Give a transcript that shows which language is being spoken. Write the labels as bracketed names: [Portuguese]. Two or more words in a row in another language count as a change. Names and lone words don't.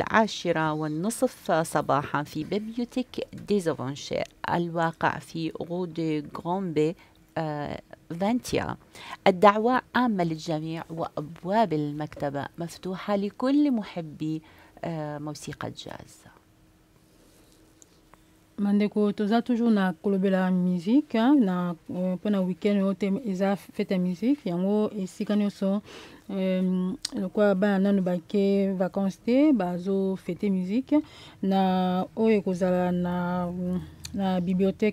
[Arabic] 10:30 صباحا في بيبيوتيك دي زافانشي الواقع في غود غرامبي 20 الدعوة عامة للجميع وأبواب المكتبة مفتوحة لكل محبي موسيقى الجاز. [Lingala] Mandeko toza toujours na kolobela musique na pona weekend ote eza [French] fete musique [Lingala] yango esika nyonso lokwa bana nanu bake vacances te bazo [French] fete musique [Lingala] na oyo kozala na bibliothèque